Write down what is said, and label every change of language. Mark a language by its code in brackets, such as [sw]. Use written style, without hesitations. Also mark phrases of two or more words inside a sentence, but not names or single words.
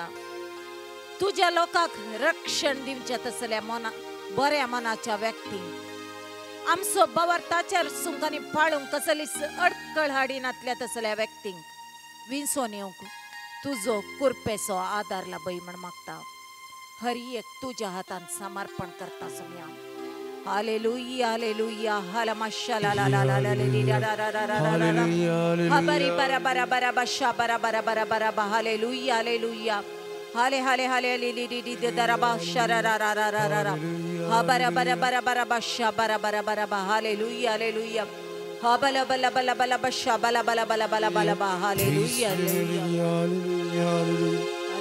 [kok] तुज्या लोकांक रक्षण दिवच्या तसल्या बऱ्या मनाच्या व्यक्तींक, आमचो बावार्थाच्या सुंगांनी पाळूंक कसलीच अडकळ हाडिनातल्या तसल्या व्यक्तींक विंसोन येवंक तुजो कुरपेचो आदार लाभय म्हण मागता. हर एक तुज्या हातान समर्पण करता सोम्या. हालेलुया हालेलुया हाला माशाला ला ला ला ला ला ला ला ला ला हा बरी बरा बरा बरा बशा बरा बरा बरा बरा बा हालेलुया हालेलुया हाले हाले हाले ली ली ली ली दरा बा शरा रा रा रा रा रा हा बरा बरा बरा बरा बशा बरा बरा बरा बा हालेलुया हालेलुया हा बला बला बला बला बशा बला बला बला बला बला बा हालेलुया हालेलुया हालेलुया.